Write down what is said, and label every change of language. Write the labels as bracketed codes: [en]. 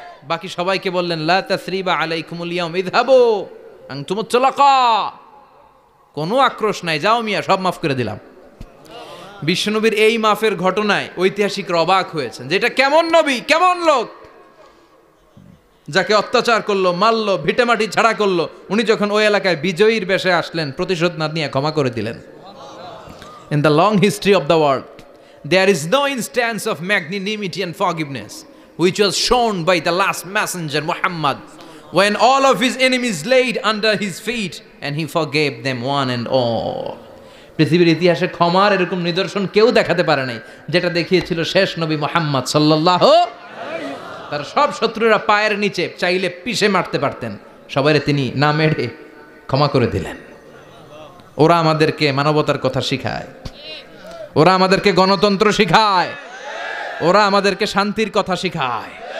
[bn] বাকি সবাইকে বললেন [ar] লা তাসরিবা আলাইকুমুল ইয়াউম ইযহাবু আনতুমুত তুলাকা, [bn] কোনো আক্রোশ নাই, যাও মিয়া, সব মাফ করে দিলাম। বিশ্বনবীর এই মাফের ঘটনায় ঐতিহাসিকরা অবাক হয়েছেন, যেটা কেমন নবী, কেমন লোক, যাকে অত্যাচার করলো, মারলো, ভিটেমাটি ছাড়া করলো, উনি যখন ওই এলাকায় বিজয়ীর বেশে আসলেন, প্রতিশোধ না নিয়ে ক্ষমা করে দিলেন। [en] In the long history of the world there is no instance of magnanimity and forgiveness which was shown by the last messenger Muhammad when all of his enemies laid under his feet and he forgave them one and all. [bn] পৃথিবীর ইতিহাসে ক্ষমার এরকম নিদর্শন কেউ দেখাতে পারে নাই, যেটা দেখিয়েছিল শেষ নবী মুহাম্মদ সাল্লাল্লাহু। তার সব শত্রুরা পায়ের নিচে চাইলে পিষে মারতে পারতেন, সবাইরে তিনি না মেরে ক্ষমা করে দিলেন। ওরা আমাদেরকে মানবতার কথা শিখায়, ওরা আমাদেরকে গণতন্ত্র শিখায়, ওরা আমাদেরকে শান্তির কথা শিখায়।